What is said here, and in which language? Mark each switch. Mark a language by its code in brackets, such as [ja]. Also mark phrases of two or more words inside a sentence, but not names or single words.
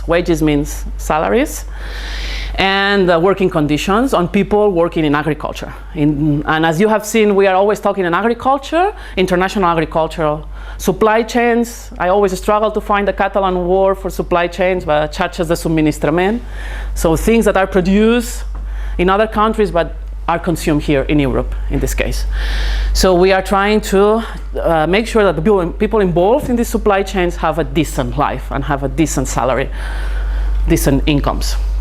[en] Wages means salaries, and working conditions on people working in agriculture. And as you have seen, we are always talking in agriculture, international agricultural supply chains. I always struggle to find a Catalan word for supply chains, but [ca] xarxes de subministrament. [en] So things that are produced in other countries, but are consumed here in Europe, in this case. So we are trying to make sure that the people involved in these supply chains have a decent life and have a decent salary, decent incomes.